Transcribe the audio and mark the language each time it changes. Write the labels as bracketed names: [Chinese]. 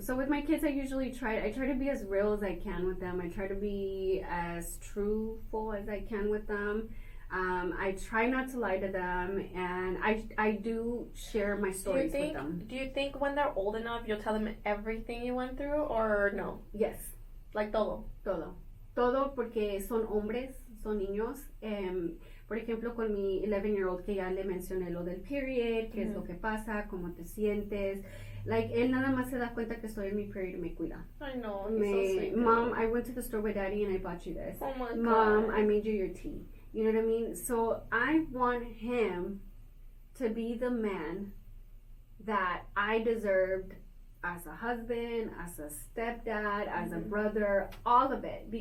[English] So with my kids, I try to be as real as I can with them. I try to be as truthful as I can with them. I try not to lie to them, and I do share my stories with them. Do you think when they're old enough, you'll tell them everything you went through, or no? Yes. [Spanish] Like todo? Todo, porque son hombres, son niños. Por ejemplo, con mi [English] 11-year-old, [Spanish] que ya le mencioné lo del period, qué es lo que pasa, cómo te sientes. Like, él nada más se da cuenta que estoy en mi period y me cuida. [English] I know, he's so sweet. Mom, I went to the store with Daddy and I bought you this. Oh my God. Mom, I made you your tea. You know what I mean? So I want him to be the man that I deserved as a husband, as a stepdad, as a brother, all of it.